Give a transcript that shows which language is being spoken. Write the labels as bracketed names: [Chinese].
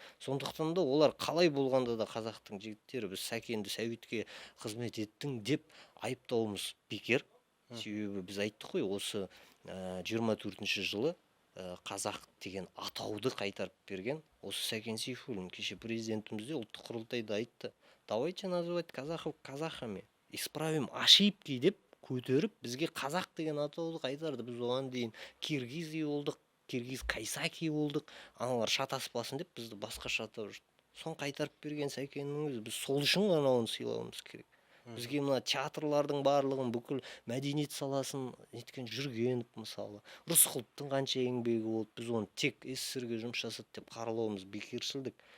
[Kazakh] Сондықтан да олар қалай болғанда да қазақтың жігіттері біз Сәкенді советке қызмет еттің деп айыптауымыз бекер. Себебі біз айттық қой, осы 24-ші жылы қазақ деген атауды қайтарып берген осы Сәкен Сейфуллин. Кеше президентімізде ұлттық құрылтайда айтты. [Russian] Давайте называть казахов казахами. Исправим ошибки [Kazakh] деп көтеріп, бізге қазақ деген атауды қайтарды. Біз оған дейін киргиз болдық, киргиз кайсаки болдық. Аналар шатаспасын деп бізді басқаша атап жүрді. Соны қайтарып берген Сәкеннің өзі. Біз сол үшін ғана оны сыйлауымыз керек. Бізге мына театрлардың барлығын бүкіл мәдениет саласын неткен Жүргенов мысалы, Рысқұловтың қанша еңбегі болды, біз оны тек СССР-ге жұмыс жасады деп қаралауымыз бекершілдік.